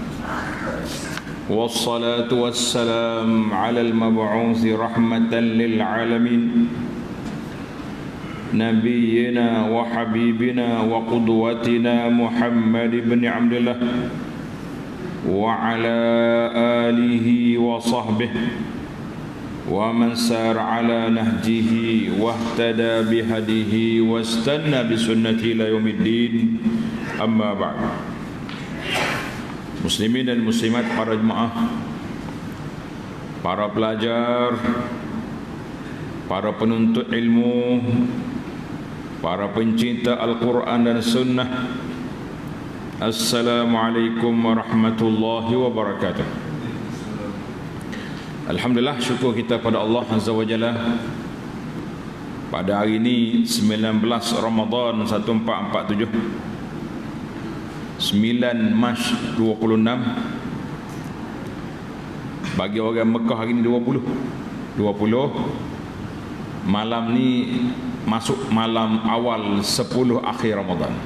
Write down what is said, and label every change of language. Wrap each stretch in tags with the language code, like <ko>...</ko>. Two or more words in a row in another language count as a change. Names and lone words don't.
<ar>والصلاة والسلام على المبعوث رحمة للعالمين. نبينا وحبيبنا وقدوتنا محمد بن عبد الله وعلى آله وصحبه ومن سار على نهجه واهتدى بهديه واستن بسنة إلى يوم الدين. أما بعد.</ar> <ms>Muslimin dan muslimat, para jemaah, para pelajar, para penuntut ilmu, para pencinta Al-Quran dan Sunnah,</ms> <ar>السلام عليكم ورحمة الله وبركاته.</ar> <ms>Alhamdulillah, syukur kita pada Allah</ms> <ar>عز وجل.</ar> <ms>Pada hari ini 19 Ramadan 1447, 9 Mac 26. Bagi orang Mekah hari ini 20. Malam ni masuk malam awal 10 akhir Ramadan.</ms>